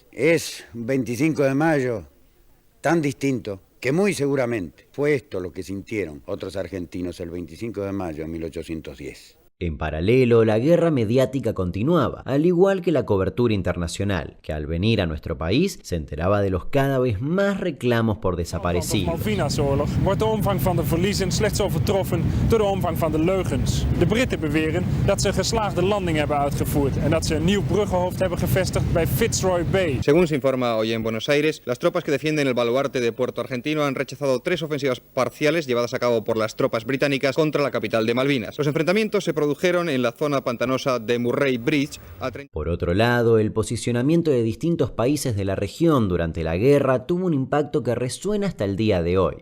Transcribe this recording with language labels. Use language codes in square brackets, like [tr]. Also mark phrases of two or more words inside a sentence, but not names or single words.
[es] Es un 25 de mayo tan distinto que muy seguramente fue esto lo que sintieron otros argentinos el 25 de mayo de 1810. En paralelo, la guerra mediática continuaba, al igual que la cobertura internacional, que al venir a nuestro país se enteraba de los cada vez más reclamos por desaparecidos. [nl] Malvinasoorlog wordt de omvang van de verliezen slechts overtroffen door de omvang van de leugens. De Britten beweren dat ze een geslaagde landing hebben uitgevoerd en dat ze een nieuw bruggenhoofd hebben gevestigd bij Fitzroy Bay. [es] Según se informa hoy en Buenos Aires, las tropas que defienden el baluarte de Puerto Argentino han rechazado 3 ofensivas parciales llevadas a cabo por las tropas británicas contra la capital de Malvinas. Los enfrentamientos se produjeron en la zona pantanosa de Murray Bridge. Por otro lado, el posicionamiento de distintos países de la región durante la guerra tuvo un impacto que resuena hasta el día de hoy.